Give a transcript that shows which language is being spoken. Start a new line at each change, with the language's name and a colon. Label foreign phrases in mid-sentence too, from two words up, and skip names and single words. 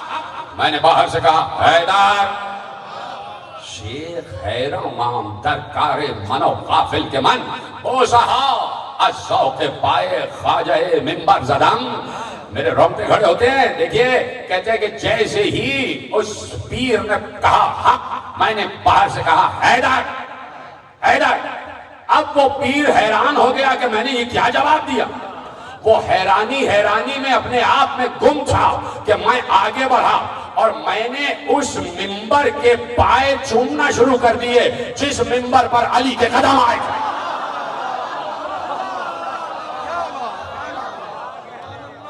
Urdu: میں نے باہر سے کہا حیدر.
Persian: شیخ حیران مام در کار من و غافل کے من، بوسہا از ذوق پائے خواجہ منبر زدم.
Urdu: میرے رونگٹے کھڑے ہوتے ہیں. دیکھیے کہتے ہیں کہ جیسے ہی اس پیر نے کہا حق، میں نے باہر سے کہا حیدر حیدر. اب وہ پیر حیران ہو گیا کہ میں نے یہ کیا جواب دیا. وہ حیرانی میں اپنے آپ میں گم تھا کہ میں آگے بڑھا اور میں نے اس منبر کے پائے چومنا شروع کر دیے جس منبر پر علی کے قدم آئے تھے.